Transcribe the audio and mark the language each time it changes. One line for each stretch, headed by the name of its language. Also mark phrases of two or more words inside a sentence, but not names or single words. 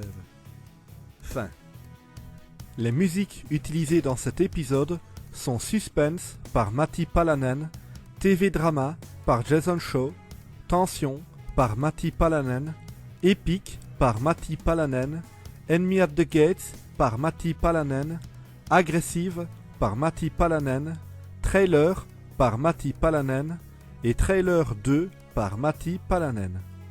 French: Fin. Les musiques utilisées dans cet épisode sont Suspense par Matti Palanen, TV Drama par Jason Shaw, Tension par Matti Palanen, Epic par Matti Palanen, Enemy at the Gates par Matti Palanen, Aggressive par Matti Palanen, Trailer par Matti Palanen et Trailer 2 par Matti Palanen.